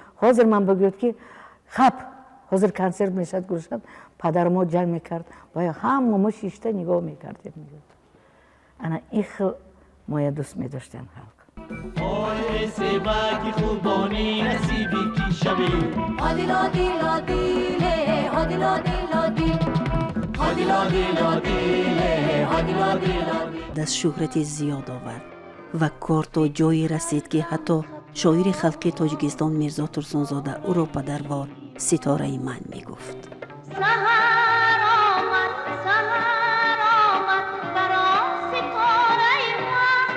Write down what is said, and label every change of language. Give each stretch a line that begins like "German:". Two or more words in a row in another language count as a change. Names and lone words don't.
Tajik: Ҳозир ман бигӯяд, ки хап, ҳозир консерт мешад Гулшан, падар мо ҷанг мекард, ва ҳама мо шишта нигоҳ мекардем, мегӯяд. Ана ин хел моя дӯст медоштанд халқ. Ой, ай себаки хубони насиби ки шави. Адил, адил, адиле, адил, адил, адил. Адил, адил, адиле, адил, адил, адил. Даст шӯҳрати зиёд овард ва кор то ҷое расид, ки ҳатто шоири халқи Тоҷикистон Мирзо Турсунзода ӯро падарвор ситораи ман мегуфт. Саҳар омад, саҳар омад, баро ситораи ман.